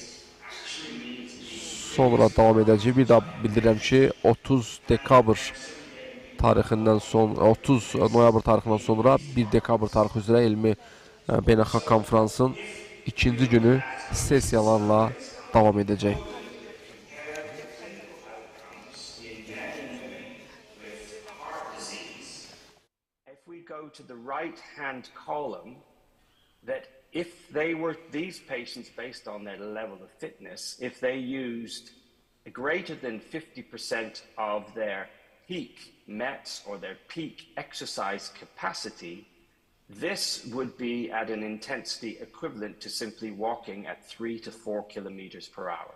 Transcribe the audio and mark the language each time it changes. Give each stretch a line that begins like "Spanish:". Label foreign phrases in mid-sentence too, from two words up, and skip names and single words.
Azerbaijani: Sonra davam edəcək. Bir daha bildirirəm ki, 30 dekabr tarixindən sonra, 30 noyabr tarixindən sonra 1 dekabr tarixi üzrə elmi beynəlxalq konfransın ikinci günü sessiyalarla davam edəcək.
English: If we go to the right-hand column, that if these patients, based on their level of fitness, if they used greater than 50% of their peak METs or their peak exercise capacity, this would be at an intensity equivalent to simply walking at 3 to 4 kilometers per hour.